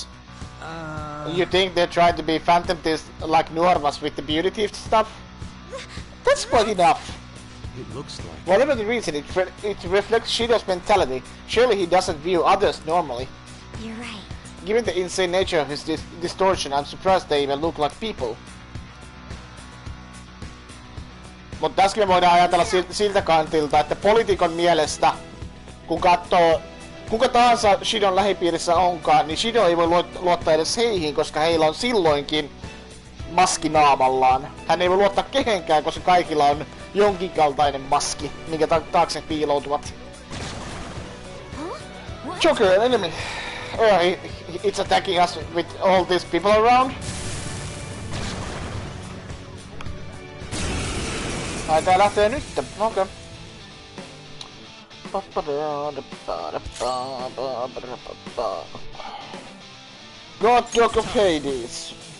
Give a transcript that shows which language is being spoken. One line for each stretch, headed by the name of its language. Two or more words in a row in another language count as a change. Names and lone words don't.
English: You think they're trying to be phantom thieves like Noir was with the beauty thief stuff? That's quite enough. It looks like... Whatever the reason, it reflects Shido's mentality. Surely he doesn't view others normally. You're right. Given the insane nature of his distortion, I'm surprised they even look like people.
Finnish: Mutta tässäkin me voidaan ajatella siltä kantilta, että poliitikon mielestä, kun katsoo kuka tahansa Shidon lähipiirissä onkaan, niin Shido ei voi luottaa edes heihin, koska heillä on silloinkin maski naamallaan. Hän ei voi luottaa kehenkään, koska kaikilla on jonkinkaltainen maski, minkä taakse piiloutuvat.
English: Joker, an enemy. It's attacking us with all these people around.
Finnish: Ai tää lähtee nyt. Okei.
English: God Dog of Hades.